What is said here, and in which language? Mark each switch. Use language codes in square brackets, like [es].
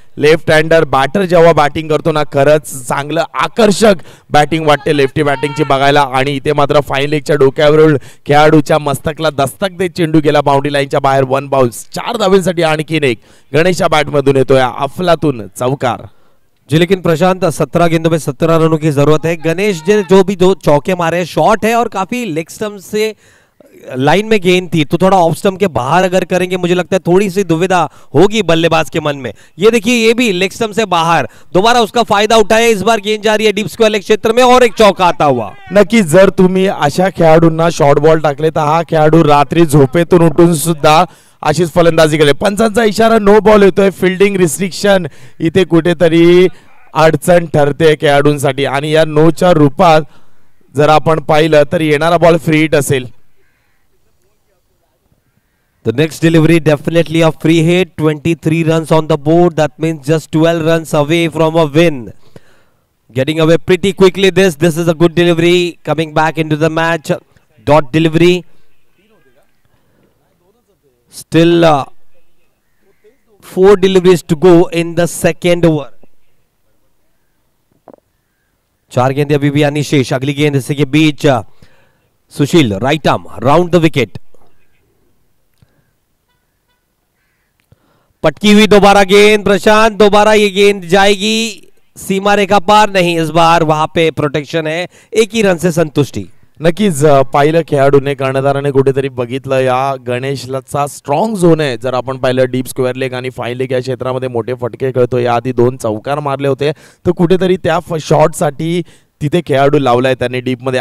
[mr] Left हँडर batter जेव्हा batting करतो ना, खरंच चांगलं आकर्षक बॅटिंग वाटते लेफ्टी बॅटिंगची बघायला. आणि इथे मात्र फाईन लेगच्या डोक्यावरून खेळाडूच्या मस्तकला दस्तक देत चेंडू गेला बाउंड्री लाईनच्या बाहेर. 1 बाउन्स. 4 धावेसाठी आणखीन एक गणेशच्या बॅटमधून येतोय. अफलातून चौकार. [hi] जी, लेकिन प्रशांत 17 गेंदों में 17 रनों की जरूरत है. गणेश ने जो भी 2 चौके मारे, शॉट है और काफी लेग स्टंप से लाइन में गेंद थी, तो थोड़ा ऑफ स्टंप के बाहर अगर करेंगे मुझे लगता है थोड़ी सी दुविधा होगी बल्लेबाज के मन में. ये देखिए, ये भी लेग स्टंप से बाहर, दोबारा उसका फायदा उठाए. इस बार गेंद जा रही है डीप स्क्वायर लेग क्षेत्र में और एक चौका आता हुआ. [mr] नक्की जर तुम्ही अशा खेळाडूंना शॉर्ट बॉल टाकले तर हा खेळाडू रात्री झोपेतून उठून सुद्धा अशीच फलंदाजी केली. पंचांचा इशारा नो बॉल येतोय. फिल्डिंग रिस्ट्रिक्शन इथे कुठेतरी अडचण ठरते खेळाडूंसाठी आणि या नोच्या रूपात जर आपण पाहिलं तर येणारा बॉल फ्री हिट असेल. [en] The next delivery definitely a free hit. 23 runs on the board. That means just 12 runs away from a win. Getting away pretty quickly. This is a good delivery. Coming back into the match. Dot delivery. Still 4 deliveries to go in the second over. [hi] 4 गेंदें अभी भी आनी शेष. अगली गेंद इसी के बीच सुशील right arm round the wicket. पटकी हुई दोबारा गेंद. प्रशांत दोबारा ये गेंद जाएगी सीमा रेखा पार. नहीं, इस बार वहां पे प्रोटेक्शन है. एक ही रन से संतुष्टि. [mr] नक्कीच पाहिलं खेळाडूने कर्णधाराने कुठेतरी बघितलं या गणेशचा स्ट्रॉंग झोन आहे. जर आपण पाहिलं डीप स्क्वेअर लेग आणि फाईन लेग या क्षेत्रामध्ये मोठे फटके खेळतो. याआधी 2 चौकार मारले होते तर कुठेतरी त्या शॉटसाठी तिथे खेळाडू लावलाय त्यांनी डीपमध्ये.